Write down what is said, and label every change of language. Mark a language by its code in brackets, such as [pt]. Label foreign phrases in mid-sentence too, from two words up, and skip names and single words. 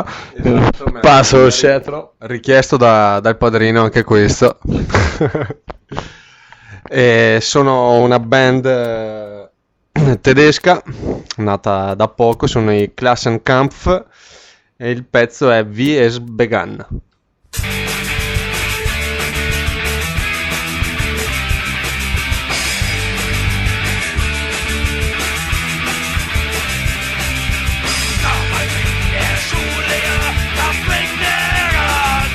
[it] Esatto, passo lo scettro. richiesto dal padrino anche questo. E sono una band tedesca, nata da poco, sono i Klassenkampf e il pezzo è Wie es begann. [de] Damals in der Schule, da fängt er an.